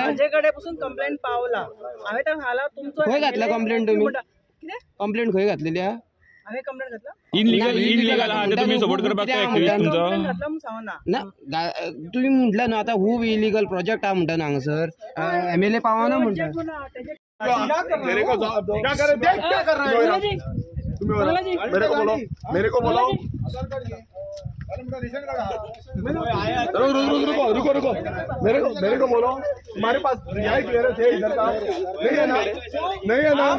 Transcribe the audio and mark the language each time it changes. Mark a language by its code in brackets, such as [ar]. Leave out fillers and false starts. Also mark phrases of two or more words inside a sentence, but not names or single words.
[kok] म्हजे कडेन पसून कंप्लेंट पावला हांवें ताका घाला तुमचो खंय घातला कंप्लेंट तुमी कितें कंप्लेंट खंय घातलेली आहा हांवें कंप्लेंट घातला इनलिगल आहा ते तुम्ही सपोर्ट करपाक एक्टिव्हिस्ट तुमचो घातला म्हणून सांगना ना तुम्ही म्हटलं न्हू आता खूब इलिगल प्रोजेक्ट आहा म्हणटा हांगासर एमएलए पावना म्हणटा [hi] मेरे को क्या कर रहे क्या कर रहे हो मेरे को बोलो रुको मेरे को बोलो तुम्हारे पास न्याय क्लियरेंस है इधर का नहीं है ना